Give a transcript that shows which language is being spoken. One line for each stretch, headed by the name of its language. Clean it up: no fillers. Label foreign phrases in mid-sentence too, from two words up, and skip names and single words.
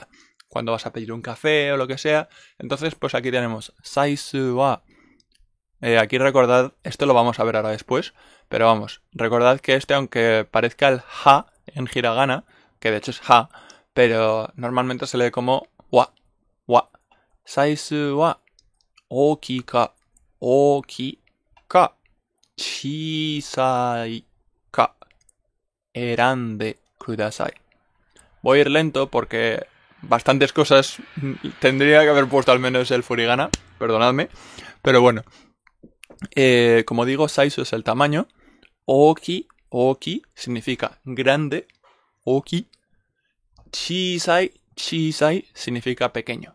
Spanish: Cuando vas a pedir un café o lo que sea. Entonces pues aquí tenemos
Japanese: サイズは.
Spanish: Aquí recordad, esto lo vamos a ver ahora después, pero vamos, recordad que aunque parezca el ha en hiragana, que de hecho es ha, pero normalmente se lee como wa.
Japanese: サイズは大きいか、小さいか、選んでください.
Spanish: Voy a ir lento porque bastantes cosas tendría que haber puesto al menos el furigana, perdonadme, pero bueno. Como digo, size es el tamaño, oki significa grande, oki, chisai significa pequeño.